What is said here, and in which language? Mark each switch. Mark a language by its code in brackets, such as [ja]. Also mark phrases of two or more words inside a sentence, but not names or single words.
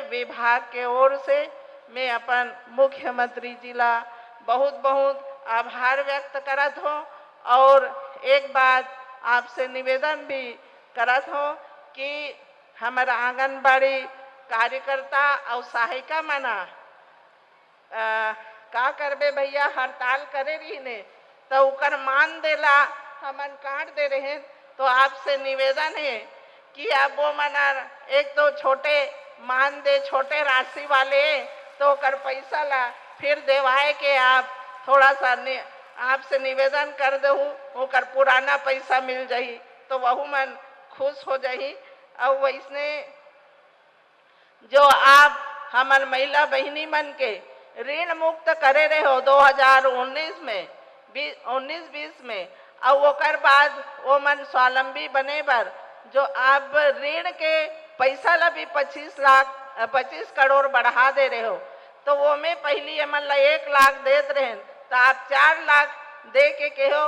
[hne] विभाग के ओर से मैं अपन मुख्यमंत्री जी ला बहुत बहुत आभार व्यक्त करत हूँ और एक बात आपसे निवेदन भी करत हूँ कि हमारा आंगनबाड़ी कार्यकर्ता और सहायिका मना का करबे भैया हड़ताल करे रही ने तो उकर मान देला हमन काट दे रहे हैं। तो आपसे निवेदन है कि आप वो मना एक तो छोटे मान दे, छोटे राशि वाले तो कर पैसा ला फिर देवाए के आप थोड़ा सा आपसे निवेदन कर दू ओकर पुराना पैसा मिल जाही तो वह मन खुश हो जाही। और वैसने जो आप हमार महिला बहनी मन के ऋण मुक्त करे रहे हो 2019 में 19-20 में, और ओकर बाद वो मन स्वावलंबी बने बर जो आप ऋण के पैसा ला भी 25 करोड़ बढ़ा दे रहे हो, तो वो में पहली मन ला 1 लाख देत रहे, तो आप 4 लाख दे के कहो।